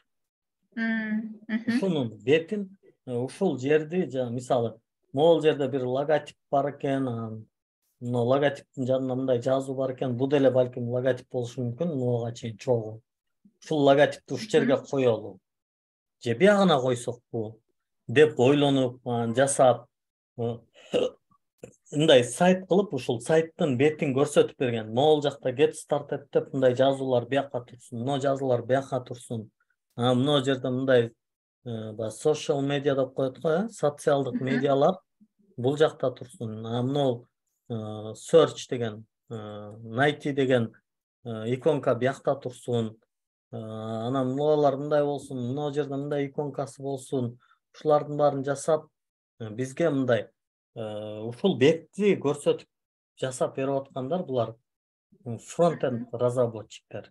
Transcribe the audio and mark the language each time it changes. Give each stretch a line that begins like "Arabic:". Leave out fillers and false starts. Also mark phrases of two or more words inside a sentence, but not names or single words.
Kyrgyz: Ушунун бетин, ушул жерди, мисалы, могул жерде бир логотип бар экен, мына логотиптин жанында мындай жазуу бар экен, бул деле балким логотип болушу мүмкүн, мага чейин чогуу. Ушул логотипти ушул жерге коелу. Же биягына койсокпу деп ойлонуп, жасап, мындай сайт кылып, ушул сайттын бетин көрсөтүп берген. Могул жакта
English: get started
Kyrgyz: деп мындай жазуулар бияка турсун, мына жазуулар бияка турсун. Мына жерде мындай
English: social media
Kyrgyz: деп коет го, социалдык медиалар бул жакта турсун. Мына search деген, найти деген иконка биякта турсун. Анан мыналар мындай болсун, мына жерде мындай иконкасы болсун. Ушулардын баарын жасап, бизге мындай ушул бетти көрсөтүп жасап берип аткандар булар фронт-энд разработчиктер.